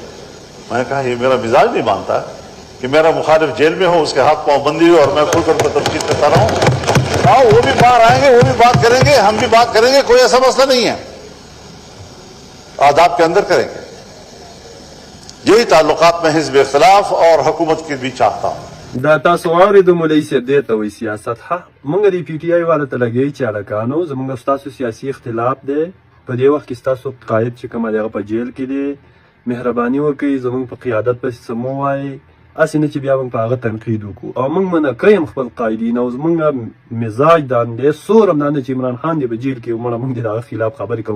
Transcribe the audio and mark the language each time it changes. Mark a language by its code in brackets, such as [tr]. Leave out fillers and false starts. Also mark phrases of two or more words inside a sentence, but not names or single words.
[ur] میں نے کہا یہ میرا مزاج نہیں مانتا کہ میرا مخالف جیل میں ہو، اس کے ہاتھ پاؤں بندی ہو اور میں کھل کر پر تنقید کرتا رہوں. ہاں، وہ بھی باہر آئیں گے، وہ بھی بات کریں گے، ہم بھی بات کریں گے، کوئی ایسا مسئلہ نہیں ہے، آداب کے اندر کریں گے. یہی تعلقات میں حزب اختلاف اور حکومت کے بیچ چاہتا ہوں. [ps] دا تاسو واورېدو مولوي صاحب دې ته وایي سیاست ښه موږ د پي ټي آی والو ته لګوي چې هلکانو زموږ ستاسو سیاسي اختلاف دی، په دې وخت کې ستاسو قاید چې کوم دی هغه په جیل کې دی، مهرباني وکړئ زموږ په قیادت پسې څه مه وایئ، هسې نه چې بیا موږ په هغه تنقید وکړو او موږ منع کوي هم خپل قایدین او زموږ مزاج دا دی سور هم دا نه چې عمران خان دی په جیل کې مړه موږ د هغه خلاف خبرې کوو.